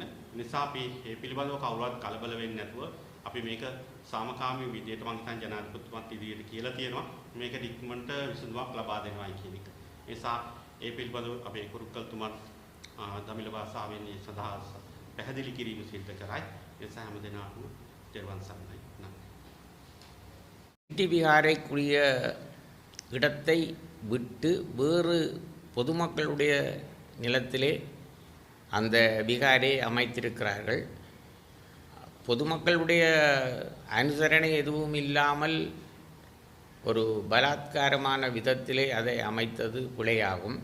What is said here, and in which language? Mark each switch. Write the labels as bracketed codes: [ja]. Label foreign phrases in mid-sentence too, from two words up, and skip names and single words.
[si] නිසා අපි මේ පිළිබඳව කවුරුවත් කලබල වෙන්නේ නැතුව අපි මේක සාමකාමී විදියට මම හිතන ජනාධිපතිතුමත් ඉදිරියට කියලා තියෙනවා. මේක ඉක්මනට විසඳුමක් ලබා දෙනවායි කියන එක. ඒ නිසා ඒ පිළිබඳව අපේ කුරුක්කල්තුමත් දමිළ භාෂාවෙන් ඒ සඳහා පැහැදිලி කිරීම සිදු කරයි. ඒ නිසා හැම දිනකටම තෙරුවන් සරණයි. [ta] ITT விகாரைக்குரிய இடத்தை விட்டு வேறு பொதுமக்களுடைய நிலத்திலே அந்த விகாரை அமைத்திருக்கிறார்கள். பொதுமக்களுடைய அனுசரணை எதுவும் இல்லாமல் ஒரு பலாத்காரமான விதத்திலே அதை அமைத்தது பிழையாகும்.